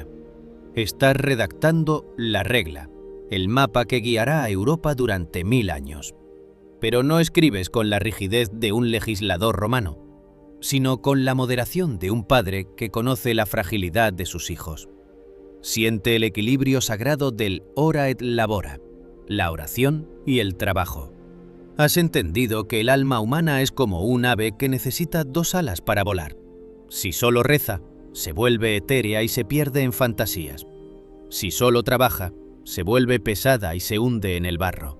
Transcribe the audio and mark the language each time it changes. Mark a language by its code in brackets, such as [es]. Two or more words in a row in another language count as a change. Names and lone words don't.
[es] Estás redactando la regla, el mapa que guiará a Europa durante 1000 años. Pero no escribes con la rigidez de un legislador romano, sino con la moderación de un padre que conoce la fragilidad de sus hijos. Siente el equilibrio sagrado del [la] ora et labora, [es] la oración y el trabajo. Has entendido que el alma humana es como un ave que necesita 2 alas para volar. Si solo reza, se vuelve etérea y se pierde en fantasías. Si solo trabaja, se vuelve pesada y se hunde en el barro.